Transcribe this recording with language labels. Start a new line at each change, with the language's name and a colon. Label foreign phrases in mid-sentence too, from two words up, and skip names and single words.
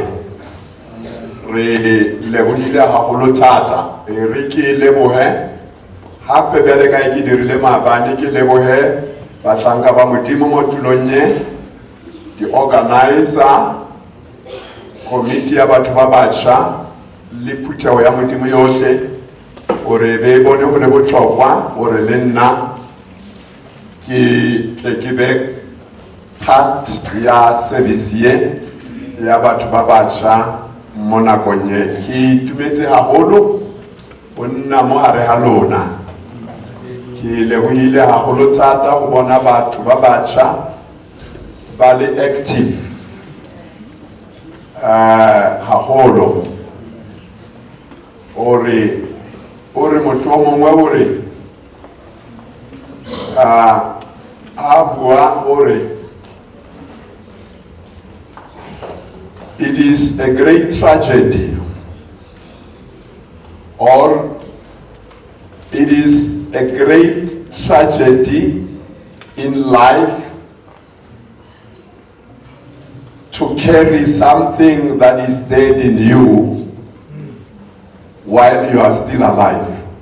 Northern Sotho: Re lebohile haholo thata re ke lebohe hape bjale ka ke dirile maabane
Tswana: ke lebohe bahlanka ba modimo mo tulong e di
English: organizer committee
Tswana: ya batho ba batjha le phutheho ya modimo yohle gore be bone go le botlhokwa gore le nna ke be part ya service ye ya batho ba batjha mo nakong e. Ke itumetse haholo go nna mo hare ha lona. Ke lebohile haholo thata go bona batho ba batjha ba le active haholo ore motho o mongwe ore a bua ore
English: it is a great tragedy or it is a great tragedy in life to carry something that is dead in you while you are still alive.